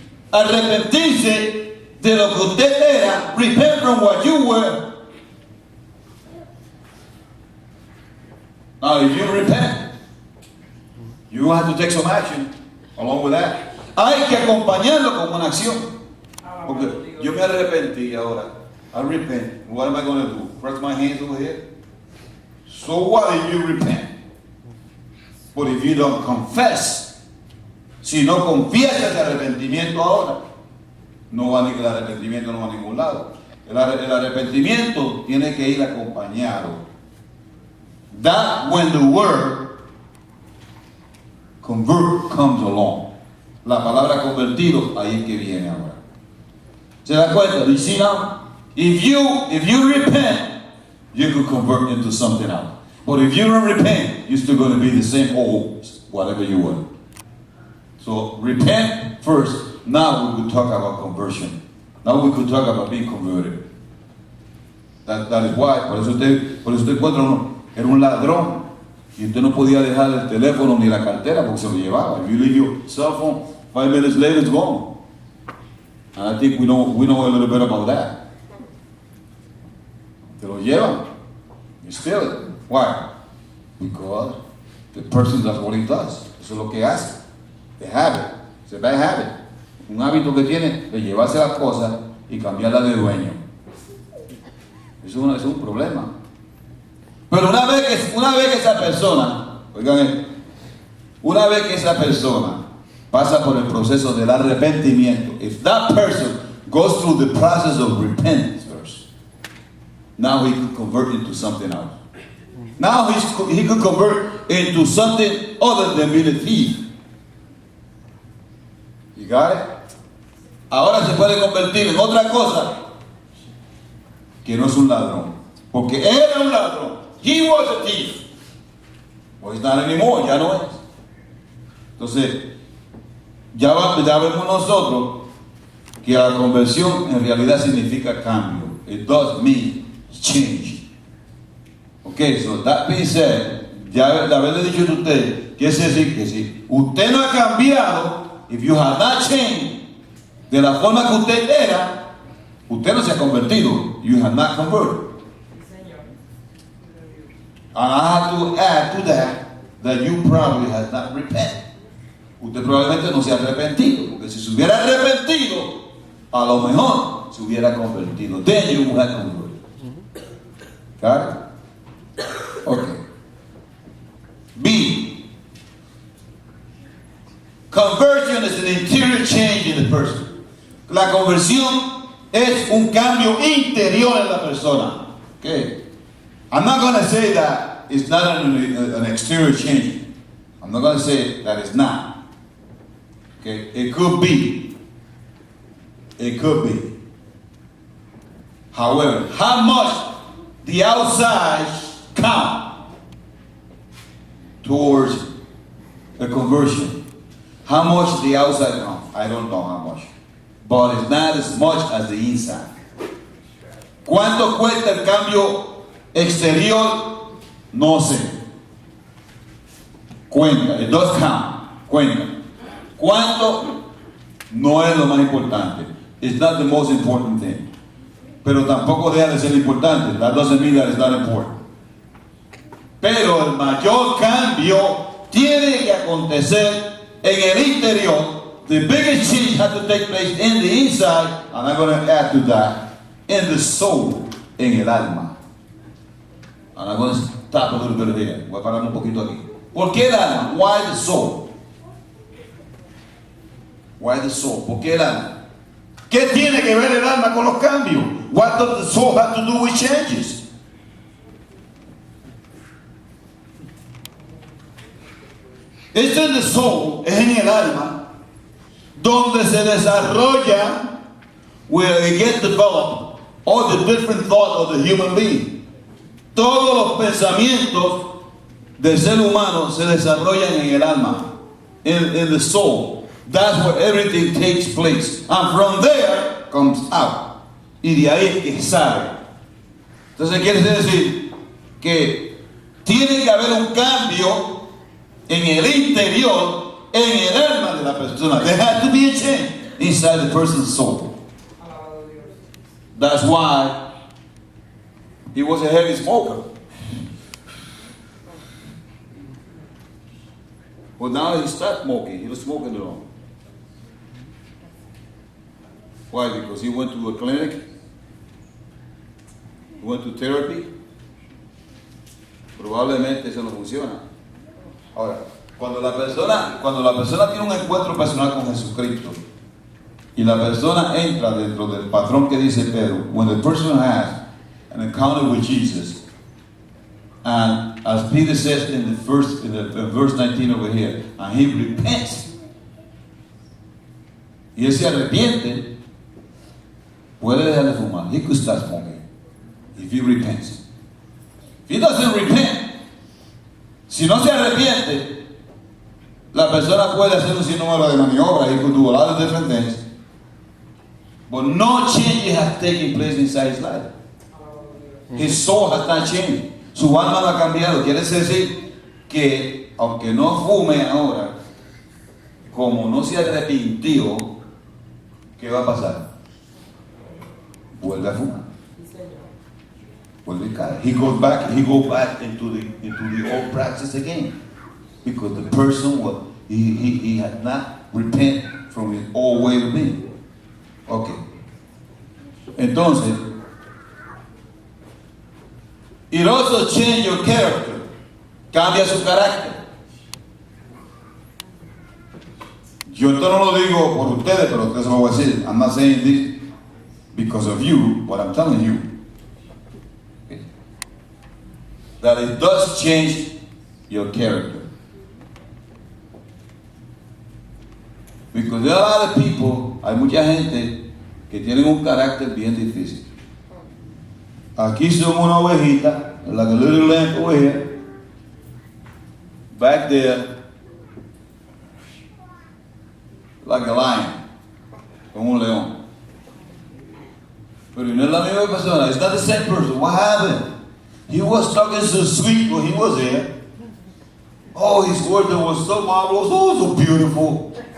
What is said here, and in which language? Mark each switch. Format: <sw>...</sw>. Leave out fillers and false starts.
<es>Arrepentirse de lo que usted era.</es> <en>Repent from what you were. Now, if you repent, you have to take some action along with that.</en> <es>Hay que acompañarlo con una acción. Porque yo me arrepentí ahora.</es> <en>I repent. What am I going to do? Press my hands over here? So what if you repent? But if you don't confess,</en> <es>si no confiesas el arrepentimiento ahora, el arrepentimiento no va a ningún lado. El arrepentimiento tiene que ir acompañado.</es> <en>That when the word convert comes along.</en> <es>La palabra convertido, ahí es que viene ahora. ¿Se da cuenta?</es> <en>You see now? If you repent, you could convert into something else. But if you don't repent, you're still going to be the same old whatever you were. So repent first. Now we could talk about conversion. Now we could talk about being converted. That is why.</en> <es>Por eso usted encuentra uno. Era un ladrón y usted no podía dejar el teléfono ni la cartera porque se lo llevaba.</es> <en>If you leave your cell phone, 5 minutes later it's gone. And I think we know a little bit about that.</en> <es>Te lo llevan.</es> <en>You steal it. Why? Because the person does what he does.</en> <es>Eso es lo que hace.</es> <en>The habit. It's a bad habit.</en> <es>Un hábito que tiene de llevarse las cosas y cambiarla de dueño. Eso es un problema. Pero una vez que esa persona, oigan, una vez que esa persona pasa por el proceso del arrepentimiento,</es> <en>if that person goes through the process of repentance first, now he could convert into something else. Now he could convert into something other than being a thief. You got it?</en> <es>Ahora se puede convertir en otra cosa que no es un ladrón, porque era un ladrón.</es> <en>He was a thief. Well, he's not anymore,</en> <es>ya no es. Entonces, ya vemos nosotros que la conversión en realidad significa cambio.</es> <en>It does mean change. Okay, so that being said,</en> <es>ya de haberle dicho a usted, quiere decir que si usted no ha cambiado,</es> <en>if you have not changed</en> <es>de la forma que usted era, usted no se ha convertido.</es> <en>You have not converted. And I have to add to that you probably have not repented. Usted probablemente no se ha arrepentido, porque si se hubiera arrepentido, a lo mejor se hubiera convertido. Then you would have converted. Got it? Okay. B. Conversion is an interior change in the person.</en> <es>La conversión es un cambio interior en la persona.</es> <en>Okay. I'm not going to say that it's not an exterior change. I'm not going to say that it's not. Okay. It could be. It could be. However, how much the outside count towards a conversion? How much the outside count? I don't know how much. But it's not as much as the inside.</en> <es>¿Cuánto cuesta el cambio exterior? No sé. Cuenta.</es> <en>It does count.</en> <es>Cuenta. ¿Cuánto? No es lo más importante.</es> <en>It's not the most important thing.</en> <es>Pero tampoco deja de ser importante.</es> <en>That doesn't mean that it's not important.</en> <es>Pero el mayor cambio tiene que acontecer en el interior.</es> <en>The biggest change has to take place in the inside, and I'm going to add to that, in the soul,</en> <es>en el alma.</es> <en>And I'm going to stop a little bit here.</en> <es>Voy a parar un poquito aquí. ¿Por qué el alma?</es> <en>Why the soul? Why the soul?</en> <es>¿Por qué el alma? ¿Qué tiene que ver el alma con los cambios?</es> <en>What does the soul have to do with changes?</en> <es>Es en</es> <en>the soul,</en> <es>es en el alma, donde se desarrolla,</es> <en>where it gets developed, all the different thoughts of the human being.</en> <es>Todos los pensamientos del ser humano se desarrollan en el alma,</es> <en>in the soul. That's where everything takes place. And from there comes out.</en> <es>Y de ahí es que sale. Entonces quiere decir que tiene que haber un cambio en el interior, en el alma de la persona.</es> <en>There has to be a change inside the person's soul. That's why he was a heavy smoker. Well, now he stopped smoking. He was smoking alone. Why? Because he went to a clinic. He went to therapy.</en> <es>Probablemente eso no funciona. Ahora, cuando la persona tiene un encuentro personal con Jesucristo y la persona entra dentro del patrón que dice Pedro,</es> <en>when the person has an encounter with Jesus, and as Peter says in verse 19 over here, and he repents,</en> <es>y él se arrepiente, puede dejar de fumar.</es> <en>He could start smoking if he repents. If he doesn't repent,</en> <es>si no se arrepiente, la persona puede hacer un sinnúmero de maniobras.</es> <en>He could do a lot of different things, but no change has taken place inside his life. His soul has not changed.</en> <es>Su alma no ha cambiado. Quiere decir que aunque no fume ahora, como no se arrepintió, ¿qué va a pasar? Vuelve a fumar. Vuelve a caer.</es> <en>He goes back into the old practice again, because the person he had not repent from his old way of being. Okay. Entonces, it also change your character.</en> <es>Cambia su carácter. Yo esto no lo digo por ustedes, pero ustedes se lo voy a decir.</es> <en>I'm not saying this because of you, but I'm telling you that it does change your character. Because there are a lot of people,</en> <es>hay mucha gente que tienen un carácter bien difícil. Aquí son una ovejita,</es> <en>like a little lamb over here. Back there, like a lion,</en> <es>como un león. Pero no es la misma persona.</es> <en>It's not the same person. What happened? He was talking so sweet when he was there. Oh, his words was so marvelous, oh, so beautiful.</en>